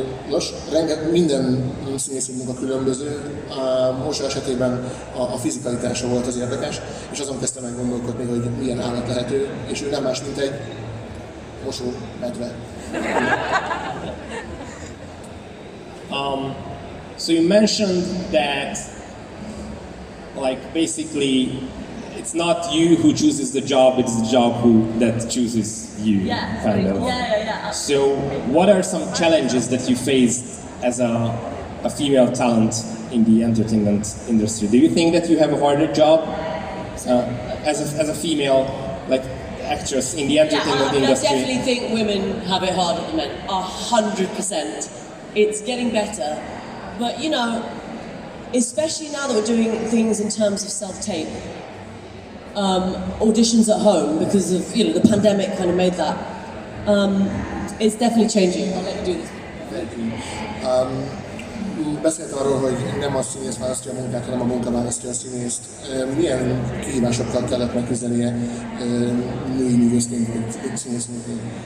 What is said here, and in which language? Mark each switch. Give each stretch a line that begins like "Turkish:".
Hungarian: Nos, minden színészi munka különböző. Most esetében a fizikalitása volt az érdekes, és azon kezdtem meg gondolkodni, hogy milyen állat lehető, és ő nem más, mint egy mosómedve.
English: So you mentioned that, like, basically, it's not you who chooses the job, it's the job that chooses you, Yeah, kind of. Yeah. So what are some challenges that you faced as a female talent in the entertainment industry? Do you think that you have a harder job as a female, like, actress in the entertainment industry? I definitely think women have it harder than men, 100%. It's getting better, but you know, especially now that we're doing things in terms of self-tape, auditions at home, because of the pandemic kind of made that. It's definitely changing. I'll let you do this.
Hungarian: Beszélt arról, hogy nem a színész választja a munkát, hanem a munka választja a színészt. Milyen kihívásokkal kellett megküzdenie női művészként, vagy színésznőként?